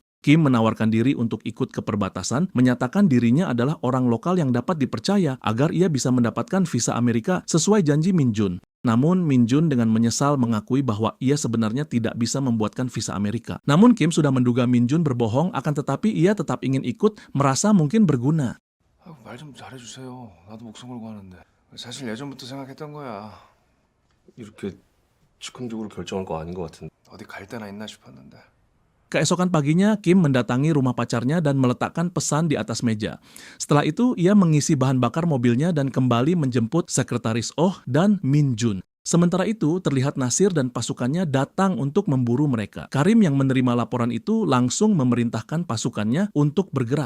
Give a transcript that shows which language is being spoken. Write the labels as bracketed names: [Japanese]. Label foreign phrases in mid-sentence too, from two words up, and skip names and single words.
[Indonesian] Kim menawarkan diri untuk ikut ke perbatasan, menyatakan dirinya adalah orang lokal yang dapat dipercaya agar ia bisa mendapatkan visa Amerika sesuai janji Min Jun. Namun Min Jun dengan menyesal mengakui bahwa ia sebenarnya tidak bisa membuatkan visa Amerika. Namun Kim sudah menduga Min Jun berbohong, akan tetapi ia tetap ingin ikut, merasa mungkin berguna. [Korean] 말 좀 잘해주세요. 나도 목숨 걸고 하는데. 사실 예전부터 생각했던 거야. 이렇게 즉흥적으로 결정한 거 아닌 것 같은데. 어디 갈 데나 있나 싶었는데. [Indonesian] Keesokan paginya, Kim mendatangi rumah pacarnya dan meletakkan pesan di atas meja. Setelah itu, ia mengisi bahan bakar mobilnya dan kembali menjemput Sekretaris Oh dan Min Jun. Sementara itu, terlihat Nasir dan pasukannya datang untuk memburu mereka. Karim yang menerima laporan itu langsung memerintahkan pasukannya untuk bergerak.